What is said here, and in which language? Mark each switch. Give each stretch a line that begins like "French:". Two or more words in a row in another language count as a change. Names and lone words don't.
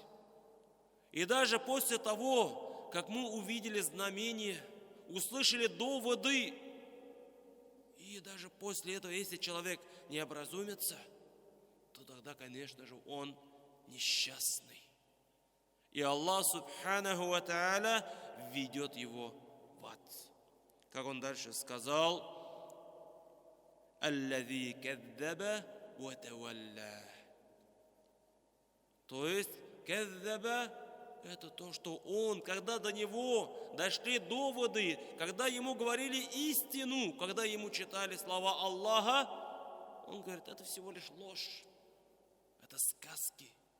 Russian: И даже после того, как мы увидели знамения, услышали доводы, и даже после этого, если человек не образумится, то тогда, конечно же, он несчастный. И Аллах Субханаху ва Тааля ведет его в ад. Как он дальше сказал:
Arabic: «الذي كذب وتولى».
Russian: То есть, каддаба – это то, что он, когда до него дошли доводы, когда ему говорили истину, когда ему читали слова Аллаха, он говорит, это всего лишь ложь, это сказки.